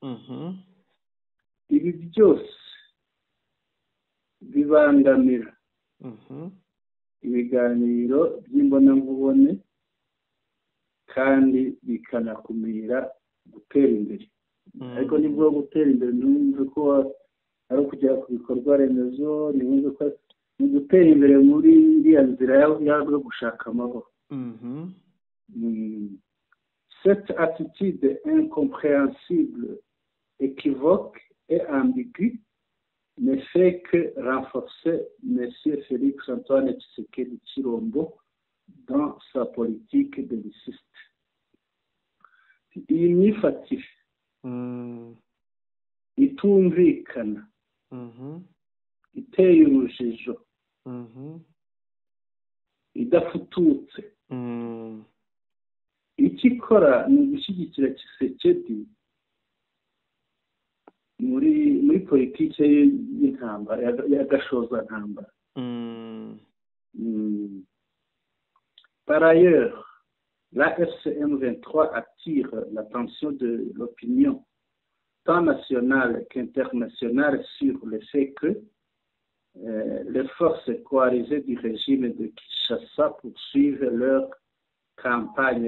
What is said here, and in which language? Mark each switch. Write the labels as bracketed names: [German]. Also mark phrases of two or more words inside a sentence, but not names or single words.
[Kinyarwanda] Ibi byose bibangamira ibiganiro by'imbonankubone kandi bikanakumira gutera imbere. Ariko nibwo gutera imbere numve ko ari ukugera ku bikorwa remezo, nimwumve ko ni gutera imbere muri iriya nzira yo gushaka amahoro. [French] Cette attitude incompréhensible, équivoque et ambiguë ne fait que renforcer M. Félix Antoine Tshisekedi Tshilombo dans sa politique belliciste. [Kinyarwanda] Iyi myifatire itumvikana, iteye urujijo, idafututse, icyo ikora ni ugushyigikira Tshisekedi muri politiki y'intambara y'agashozantambara. [French] Par ailleurs, la FCM 23 attire l'attention de l'opinion tant nationale qu'internationale sur le fait que les forces coalisées du régime de Kinshasa poursuivent leur campagne